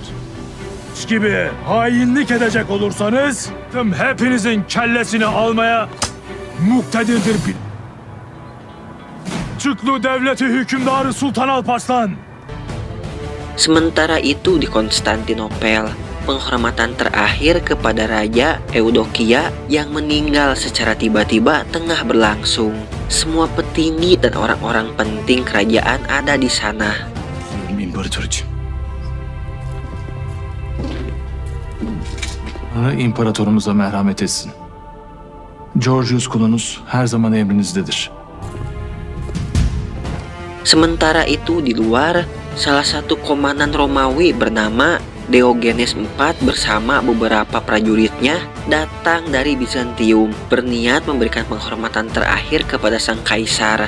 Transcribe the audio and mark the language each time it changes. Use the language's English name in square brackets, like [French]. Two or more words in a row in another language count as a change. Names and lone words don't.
[Turkish] Gibi hainlik edecek olursanız tüm hepinizin kellesini almaya muktedirdir bil. Çıklı devleti hükümdarı Sultan Alparslan. [Indonesian] Sementara itu di Konstantinopel, penghormatan terakhir kepada Raja Eudokia yang meninggal secara tiba-tiba tengah berlangsung. Semua petinggi dan orang-orang penting kerajaan ada di sana. [Turkish] İmparatorumuza merhamet etsin. Georgius kulunuz her zaman emrinizdedir. [Indonesian] Sementara itu di luar, salah satu komandan Romawi bernama Diogenes IV bersama beberapa prajuritnya datang dari Bizantium, berniat memberikan penghormatan terakhir kepada sang kaisar.